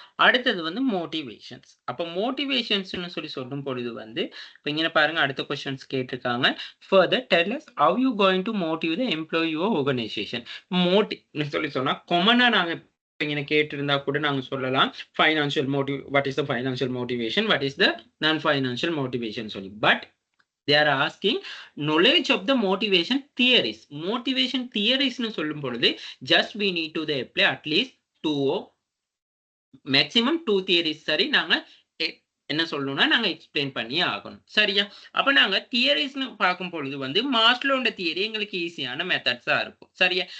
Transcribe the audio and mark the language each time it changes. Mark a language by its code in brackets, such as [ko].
[ta] அடுத்தது வந்து மோட்டிவேஷன்ஸ். அப்ப மோட்டிவேஷன்ஸ்ன்னு சொல்லும் பொழுது வந்து, இப்ப இங்க பாருங்க அடுத்த கொஸ்டின்ஸ் கேட்டிருக்காங்க. [en] Further tell us how you going to motivate the employee your organization. [ta] மோட்டிவ்னு சொன்னா காமனா நாங்க இங்க கேட்டிருந்தா கூட நாங்க சொல்லலாம். [en] Financial what is the financial motivation? What is the non financial motivation சொல்லி. But they are asking knowledge of the motivation theories. Motivation theories [ta] னு சொல்லும் பொழுது [en] just we need to apply at least 2 maximum 2 theories [ta] சரி நாங்க என்ன சொல்லணும்னா நாங்க எக்ஸ்பிளைன் பண்ணி ஆகணும். சரியா? அப்ப நாங்க தியரிஸ்னு பார்க்கும் பொழுது வந்து மாஸ்லோட தியரி எங்களுக்கு ஈஸியான மெத்தட்ஸா இருக்கும். சரியா?